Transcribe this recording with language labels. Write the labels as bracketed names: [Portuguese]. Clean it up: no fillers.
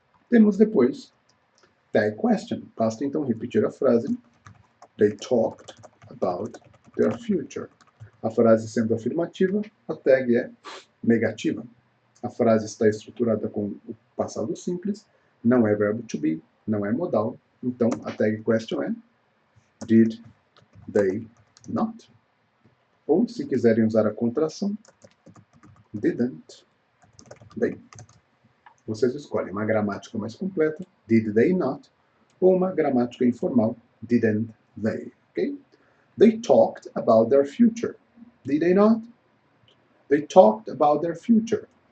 [Portuguese] Temos depois tag question. Basta então repetir a frase. [English] They talked about their future. [Portuguese] A frase sendo afirmativa, a tag é negativa. A frase está estruturada com o passado simples, não é verbo to be, não é modal. Então, a tag question é did they not? Ou, se quiserem usar a contração, didn't they? Vocês escolhem uma gramática mais completa, did they not, ou uma gramática informal, didn't they, ok? [English] They talked about their future. Did they not? They talked about their future.